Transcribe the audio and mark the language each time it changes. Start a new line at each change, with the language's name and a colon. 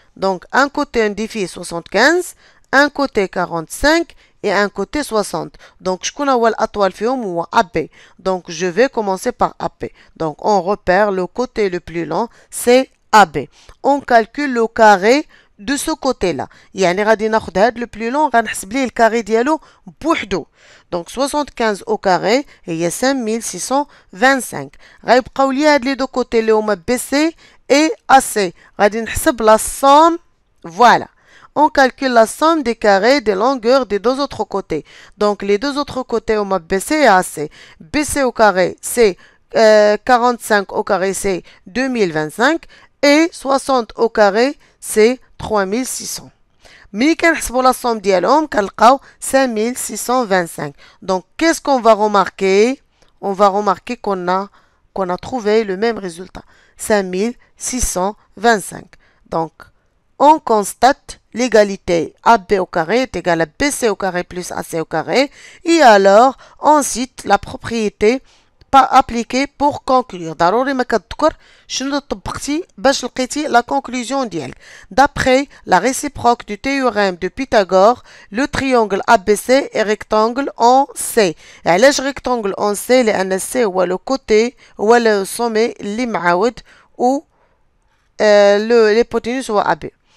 French: Donc un côté indiffé 75, un côté 45 et un côté 60. Donc, je connais l'atoile fium ou AB. Donc, je vais commencer par AB. Donc, on repère le côté le plus long, c'est AB. On calcule le carré de ce côté-là.
Arabic: يعني غادي ناخد هاد le plus long غنحسب ليه الكاري ديالو بوحدو.
French: Donc 75 au carré هي 5625.
Arabic: غيبقاو لي هاد لي دو كوتي اللي هما BC et AC.
French: غادي نحسب la somme. Voilà. On calcule la somme des carrés des longueurs des deux autres côtés. Donc, les deux autres côtés, on a BC et AC. BC au carré, c'est 45 au carré, c'est 2025. Et 60 au carré, c'est 3600. Mais pour la somme d'yalom, 5625. Donc, qu'est-ce qu'on va remarquer? On va remarquer qu'on a trouvé le même résultat. 5625. Donc, on constate l'égalité AB au carré est égal à BC au carré plus AC au carré. Et alors, on cite la propriété pas appliquée pour conclure.
Arabic: ضروري ما كتذكر شنو طبقتي باش لقيتي la conclusion ديالك.
French: D'après la réciproque du théorème de Pythagore, le triangle ABC est rectangle en C. علاش rectangle en C؟ لأن C هو le côté هو le sommet اللي معاود و l'hypoténuse هو AB.